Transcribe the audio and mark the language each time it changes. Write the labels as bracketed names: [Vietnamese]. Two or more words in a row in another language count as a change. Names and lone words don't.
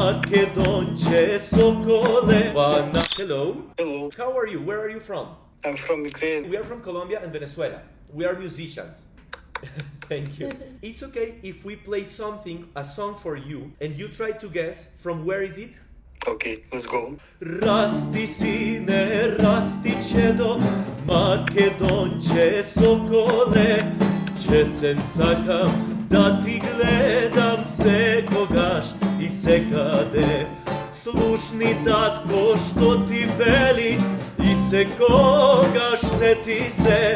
[Macedonian] Македонче соколе. [English] Hello. Hello, How are you? Where are you from? I'm from Ukraine. We are from Colombia and Venezuela. We are musicians. Thank you. It's okay if we play a song for you, and you try to guess from where is it? Okay, let's go. [Macedonian] Расти сине, расти чедо, Македонче соколе, чесен сакам да ти гледам секогаш и секаде. Слушни татко што ти вели и секогаш сети се.